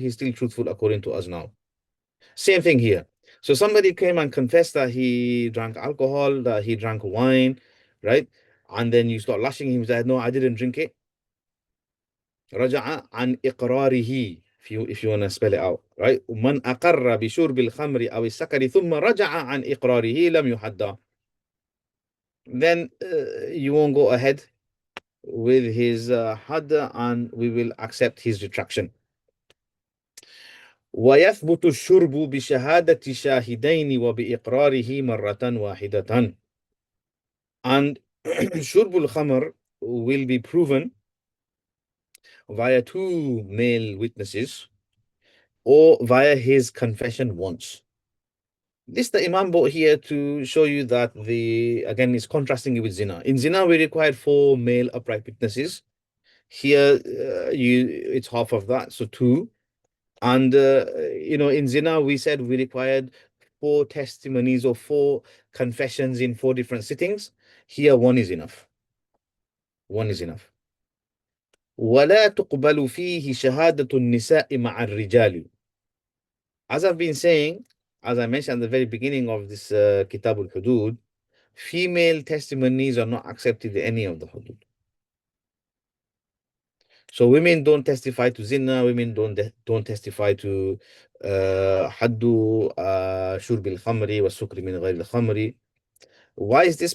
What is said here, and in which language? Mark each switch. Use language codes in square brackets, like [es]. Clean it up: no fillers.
[en] He's still truthful according to us now. Same thing here. So somebody came and confessed that he drank alcohol, that he drank wine, right? And then you start lashing him, that no, I didn't drink it. [ar] رجع عن إقراره, [en] if you want to spell it out, right? [ar] من أقر بشرب الخمر أو السكر ثم رجع عن إقراره لم يحد. [en] Then you won't go ahead with his had, and we will accept his retraction. [ar] ويثبت الشرب بشهادة شاهدين وبإقراره مرة واحدة. [en] And [ar] شرب الخمر [en] will be proven via 2 male witnesses or via his confession once. This the Imam brought here to show you that again is contrasting it with zina. In zina we required 4 male upright witnesses. Here it's half of that, so 2. And in zina we said we required 4 testimonies or 4 confessions in 4 different sittings. Here 1 is enough. 1 is enough. [ar] ولا تقبل فيه شهادة النساء مع الرجال. [en] As I've been saying, as I mentioned at the very beginning of this Kitab al-Hudud, female testimonies are not accepted in any of the hudud. So women don't testify to zina, women don't testify to [ar] haddu shurb al-khamri wa sukri min ghayr al-khamri. [en] Why is this?